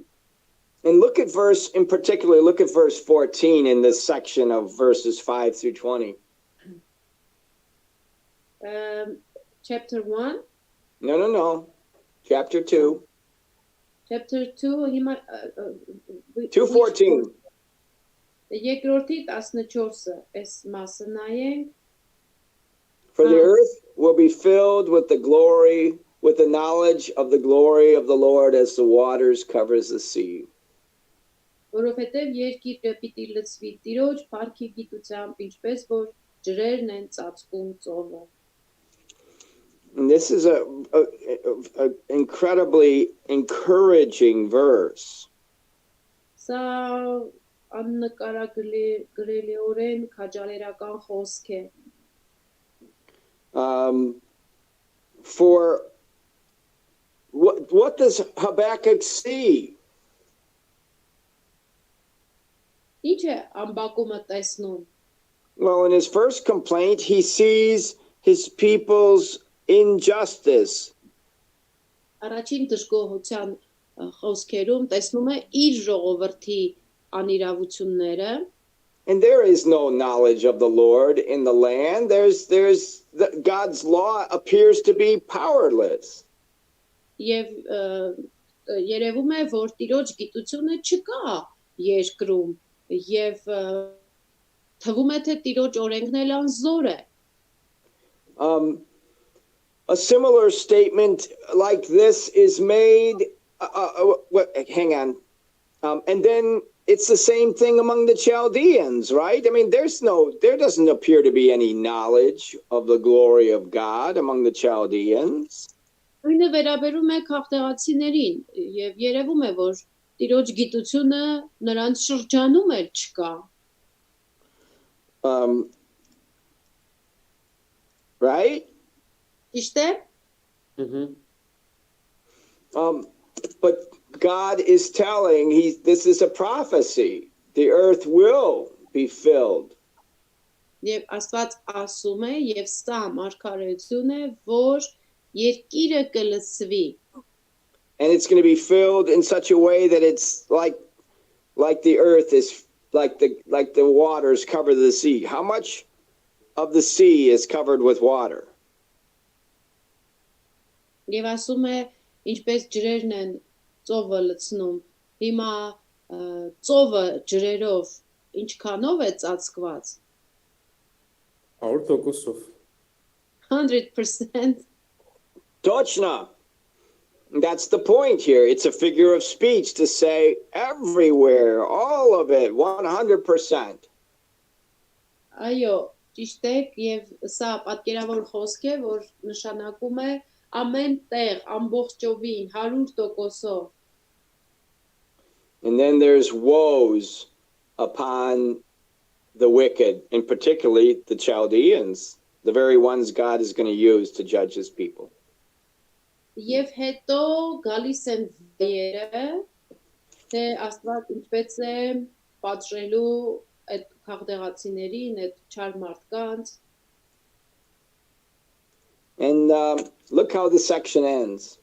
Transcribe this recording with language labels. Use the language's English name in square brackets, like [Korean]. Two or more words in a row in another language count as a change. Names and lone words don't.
[English] And in particular, look at verse 14 in this section of verses 5 through 20. Chapter 1. No. Chapter 2. Chapter 2, 2:14. [Armenian] Երկրորդի 14-ը, այս մասը նայենք։ [English] For the earth will be filled with the knowledge of the glory of the Lord as the waters covers the sea. [Armenian] Որովհետև երկիրը պիտի լցվի Տիրոջ փառքի գիտությամբ, ինչպես որ ջրերն են ծածկում ծովը։ [English] And this is a incredibly encouraging verse. [Armenian] Սա աննկարագրելիորեն քաջալերական խոսք է։ [English] For what does Habakkuk see? [Armenian] Ինչ է ամբակումը տեսնում։ [English] Well, in his first complaint, he sees his people's injustice. [Armenian] Առաջին դժգոհության խոսքերում տեսնում է իր ժողովրդի անիրավությունները, [English] And there is no knowledge of the Lord in the land. God's law appears to be powerless. [Armenian] եւ երևում է, որ Տիրոջ գիտությունը չկա երկրում եւ թվում է, թե Տիրոջ օրենքն էլ անզոր է։ [English] A similar statement like this is made. Hang on. And then it's the same thing among the Chaldeans, right? I mean, there doesn't appear to be any knowledge of the glory of God among the Chaldeans. [Armenian] Նույնը վերաբերում է քաղաքացիներին եւ երևում է, որ Տիրոջ գիտությունը նրանց շրջանում էլ չկա։ [English] Right? [Armenian] Ճիշտ է։ [English] But God is telling, this is a prophecy. The earth will be filled. [Armenian] Եվ Աստված ասում է, եւ սա մարգարեություն է, որ երկիրը կլցվի։ [English] And it's going to be filled in such a way that it's like the earth is like the waters cover the sea. How much of the sea is covered with water? [Armenian] Եվ ասում է, ինչպես ջրերն են ծովը լցնում։ Հիմա ծովը ջրերով ինչքանով է ծածկված։ 100%-ով։ 100%։ [English] Точно. That's the point here. It's a figure of speech to say everywhere, all of it, 100%. [Armenian] Այո, ճիշտ է, եւ սա պատկերավոր խոսք է, որ նշանակում է ամեն տեղ, ամբողջովին, 100%-ով։ [English] And then there's woes upon the wicked, and particularly the Chaldeans, the very ones God is going to use to judge his people. [Armenian] Եվ հետո գալիս են վայերը, թե Աստված ինչպես է պատժելու այդ քաղաքացիներին, այդ չար մարդկանց։ [English] And look how the section ends.